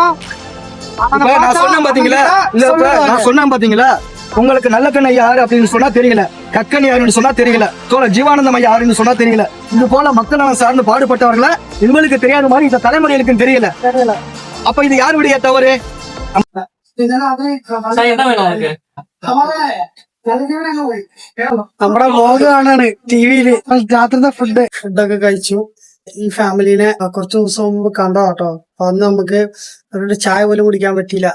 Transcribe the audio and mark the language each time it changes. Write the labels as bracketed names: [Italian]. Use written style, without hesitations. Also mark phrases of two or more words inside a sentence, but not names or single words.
[Tamil] நான் சொன்னேன் பாத்தீங்களா, நான் சொன்னேன் பாத்தீங்களா, உங்களுக்கு நல்ல கண்ணை யாரு அப்படின்னு சொன்னா தெரியல, கக்கன் யாருன்னு சொன்னா தெரியல, தோழர் ஜீவானந்தம் ஐயா யாருன்னு சொன்னா தெரியல. இது போல மக்கள் நலன் சார்ந்து பாடுபட்டவர்களை இவங்களுக்கு தெரியாத மாதிரி இந்த தலைமுறைகளுக்கு தெரியல. அப்ப இது யாருடைய தவறு? [Malayalam] നമ്മുടെ വ്ലോഗ് കാണാണ് ടിവിയില്. രാത്രിത്തെ ഫുഡൊക്കെ കഴിച്ചു. ഈ ഫാമിലിനെ കുറച്ച് ദിവസം മുമ്പ് കണ്ടോ കേട്ടോ. അപ്പൊ അന്ന് നമുക്ക് അവരുടെ ചായ പോലും കുടിക്കാൻ പറ്റിയില്ല.